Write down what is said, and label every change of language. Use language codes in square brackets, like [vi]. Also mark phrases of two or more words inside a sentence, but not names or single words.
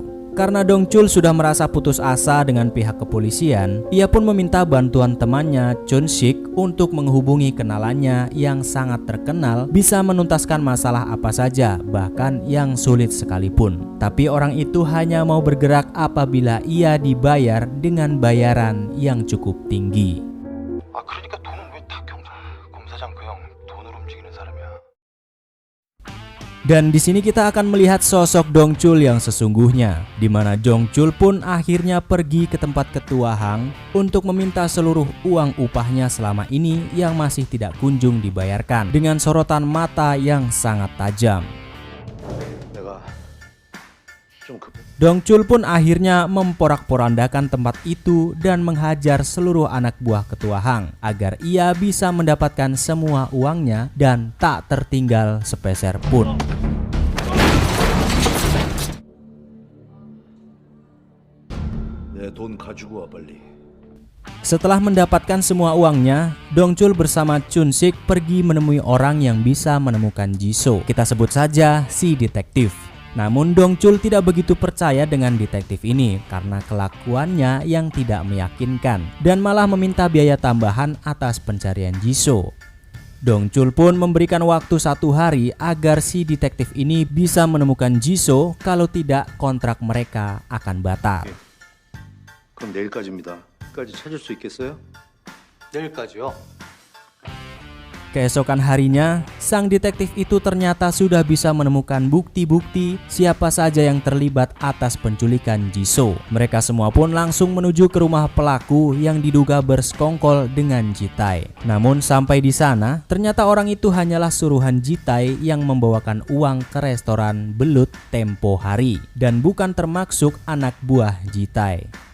[id] Karena Dongchul sudah merasa putus asa dengan pihak kepolisian, ia pun meminta bantuan temannya Chun-sik untuk menghubungi kenalannya yang sangat terkenal bisa menuntaskan masalah apa saja, bahkan yang sulit sekalipun. Tapi orang itu hanya mau bergerak apabila ia dibayar dengan bayaran yang cukup tinggi. [ko] 아 그러니까 돈은 왜 다 검사장 그 형 돈으로 움직이는 사람이야. [id] Dan di sini kita akan melihat sosok Dongchul yang sesungguhnya, di mana Dongchul pun akhirnya pergi ke tempat ketua Hang untuk meminta seluruh uang upahnya selama ini yang masih tidak kunjung dibayarkan, dengan sorotan mata yang sangat tajam. [ko] 내가 좀 급해. [id] Dongchul pun akhirnya memporak-porandakan tempat itu dan menghajar seluruh anak buah ketua Hang agar ia bisa mendapatkan semua uangnya dan tak tertinggal sepeser pun. [ko] 내 돈 가지고 와 빨리. [id] Setelah mendapatkan semua uangnya, Dongchul bersama Chun-sik pergi menemui orang yang bisa menemukan Ji-so. Kita sebut saja si detektif. Namun Dongchul tidak begitu percaya dengan detektif ini karena kelakuannya yang tidak meyakinkan dan malah meminta biaya tambahan atas pencarian Ji-so. Dongchul pun memberikan waktu 1 hari agar si detektif ini bisa menemukan Ji-so, kalau tidak kontrak mereka akan batal. [ko] 그럼 내일까지입니다. 까지 찾을 수 있겠어요? 내일까지요? [id] Keesokan harinya, sang detektif itu ternyata sudah bisa menemukan bukti-bukti siapa saja yang terlibat atas penculikan Ji-so. Mereka semua pun langsung menuju ke rumah pelaku yang diduga bersekongkol dengan Ji-tae. Namun sampai di sana, ternyata orang itu hanyalah suruhan Ji-tae yang membawakan uang ke restoran belut tempo hari dan bukan termasuk anak buah Ji-tae.